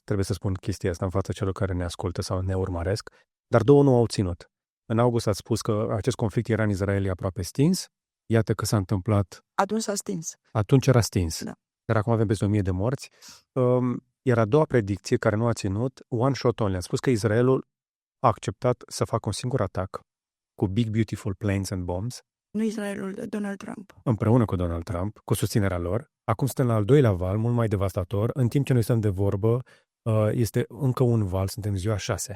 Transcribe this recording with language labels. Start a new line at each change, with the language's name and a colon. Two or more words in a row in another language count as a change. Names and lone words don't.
Romanian: Trebuie să spun chestia asta în fața celor care ne ascultă sau ne urmăresc, dar două nu au ținut. În august ați spus că acest conflict Iran-Israel e aproape stins. Iată că s-a întâmplat. Atunci s-a stins. Atunci era stins. Da. Dar acum avem peste 1000 de morți. Iar a doua predicție, care nu a ținut,
English: one shot only.
Romanian: A spus că Israelul a acceptat să facă un singur atac cu
English: Big Beautiful Planes and Bombs.
Romanian: Nu Israelul, Donald Trump. Împreună cu Donald Trump, cu susținerea lor. Acum suntem la al doilea val, mult mai devastator. În timp ce noi stăm de vorbă, este încă un val, suntem ziua 6.